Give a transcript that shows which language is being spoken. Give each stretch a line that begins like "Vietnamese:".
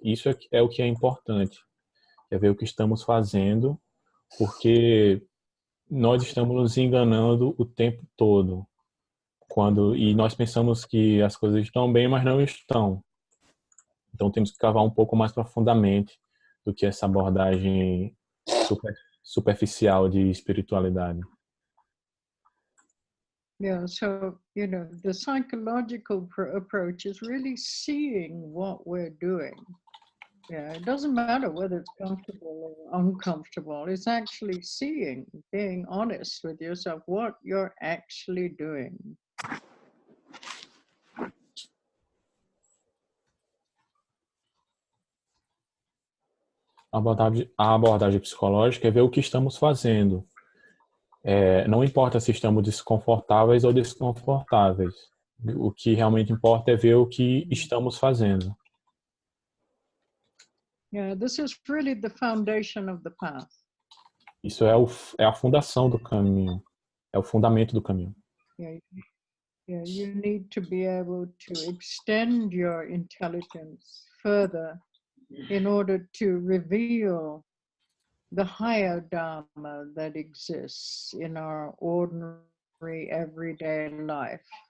Portuguese: Isso é o que é importante, é ver o que estamos fazendo, porque nós estamos nos enganando o tempo todo. E nós pensamos que as coisas estão bem, mas não estão. Então temos que cavar um pouco mais profundamente do que essa abordagem superficial de espiritualidade.
English: Yeah, so, the psychological approach is really seeing what we're doing. Yeah, it doesn't matter whether it's comfortable or uncomfortable. It's actually seeing, being honest with yourself, what you're actually doing.
Portuguese: A abordagem psicológica é ver o que estamos fazendo. Não importa se estamos desconfortáveis ou desconfortáveis. O que realmente importa é ver o que estamos fazendo.
English: Yeah, this is really the foundation of the path.
Portuguese: Isso é a fundação do caminho. É o fundamento do caminho.
English: Yeah, you need to be able to extend your intelligence further in order to reveal the higher Dharma that exists in our ordinary everyday life.